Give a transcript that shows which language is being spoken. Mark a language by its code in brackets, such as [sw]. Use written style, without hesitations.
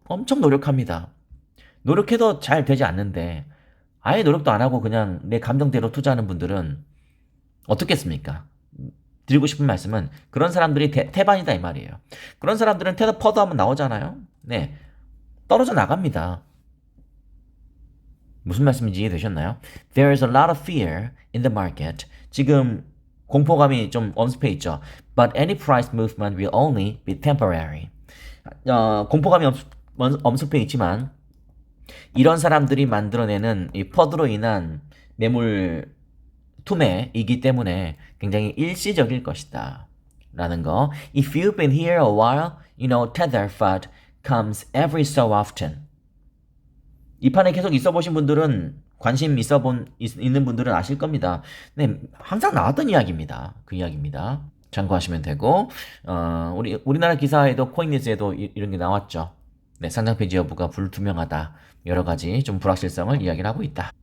[ko] 엄청 노력합니다. 노력해도 잘 되지 않는데 아예 노력도 안 하고 그냥 내 감정대로 투자하는 분들은 어떻겠습니까? 드리고 싶은 말씀은 그런 사람들이 태반이다 이 말이에요. 그런 사람들은 테더 퍼드 하면 나오잖아요. 네, 떨어져 나갑니다. 무슨 말씀인지 이해되셨나요? [en] There is a lot of fear in the market. [ko] 지금 공포감이 좀 엄습해 있죠. [en] But any price movement will only be temporary. [ko] 공포감이 엄습해 있지만 이런 사람들이 만들어내는 이 퍼드로 인한 매물 투매이기 때문에 굉장히 일시적일 것이다. 라는 거. [en] If you've been here a while, you know tether FUD comes every so often. [ko] 이 판에 계속 있어 보신 분들은 관심 있는 분들은 아실 겁니다. 네, 항상 나왔던 이야기입니다. 그 이야기입니다. 참고하시면 되고 우리나라 기사에도 코인니스에도 이런 게 나왔죠. 네, 상장 폐지 여부가 불투명하다. 여러 가지 좀 불확실성을 이야기를 하고 있다.